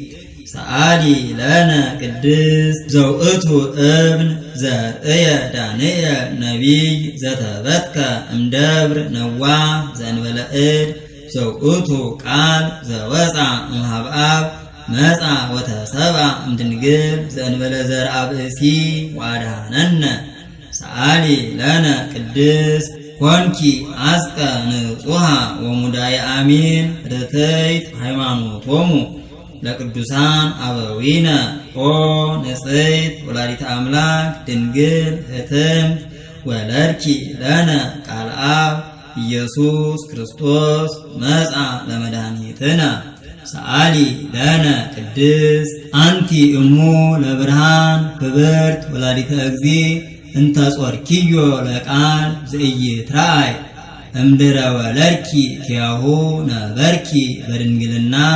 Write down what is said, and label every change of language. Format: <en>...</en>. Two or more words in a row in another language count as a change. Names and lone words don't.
<gez>ሰአሊ ለነ ቅድስት ዘውእቱ እብን ዘርእየ ዳንኤል ነቢይ ዘተበትከ እምደብር ነዋህ ዘእንበለ እድ ዘውእቱ ቃል ዘወፃ እምኀበ አብ መጻ ወተሰብአ እምድንግል ዘእንበለ ዘርአ ብእሲ ወአድኀነነ ሰአሊ ለነ ቅድስት ኮንኪ አስቀ ንጹሐ ወሙዳየ አሚን ርትዕት ሃይማኖቶሙ ለቅዱሳን አበዊነ ኦ ንጽሕት ወላዲተ አምላክ ድንግል ህትምት ወለድኪ ለነ ቃል አብ ኢየሱስ ክርስቶስ መጻ ለመድኃኒትነ ሰአሊ ለነ ቅድስት አንቲ እሙ ለብርሃን ክብርት ወላዲተ እግዚእ እንተ ጾርኪዮ ለቃል ዘኢይትረአይ እምድረ ወለድኪ ኪያሁ ነበርኪ በድንግልና</gez>